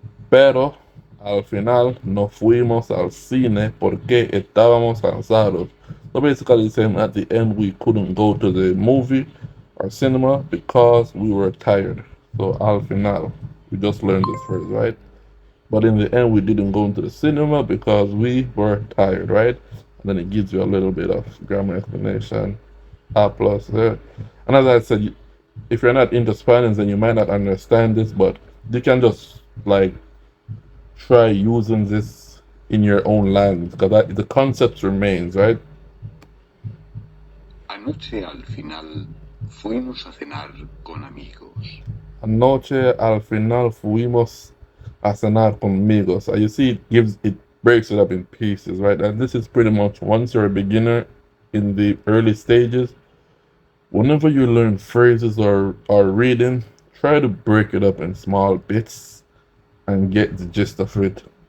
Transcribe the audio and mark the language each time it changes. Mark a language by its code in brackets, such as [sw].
[es] Pero al final no fuimos al cine porque estábamos cansados. [en] So basically saying at the end we couldn't go to the movie or cinema because we were tired. So [es] al final, [en] we just learned this phrase, right? But in the end, we didn't go into the cinema because we were tired, right? And then it gives you a little bit of grammar explanation. A plus there. And as I said, if you're not into Spanish, then you might not understand this, but you can just like try using this in your own language because the concept remains, right? [es] Anoche al final fuimos a cenar con amigos. Anoche al final fuimos a cenar conmigo. [en] So you see, it breaks it up in pieces, right? And this is pretty much once you're a beginner in the early stages, whenever you learn phrases or reading, try to break it up in small bits and get the gist of it.